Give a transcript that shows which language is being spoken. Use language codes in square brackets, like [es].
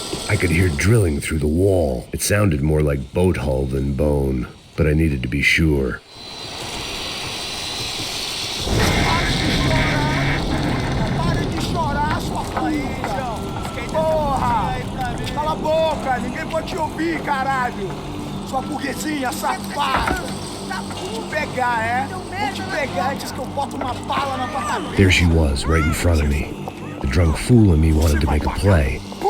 [en] I could hear drilling through the wall. It sounded more like boat hull than bone, but I needed to be sure. [pt] Para de chorar, sua filha! Porra! Cala a boca! Ninguém pode te ouvir, caralho! Sua burguesinha safada! Vou pegar, é? Vou te pegar antes que eu boto uma bala na tua cabeça! [en] There she was, right in front of me. The drunk fool in me wanted to make a play.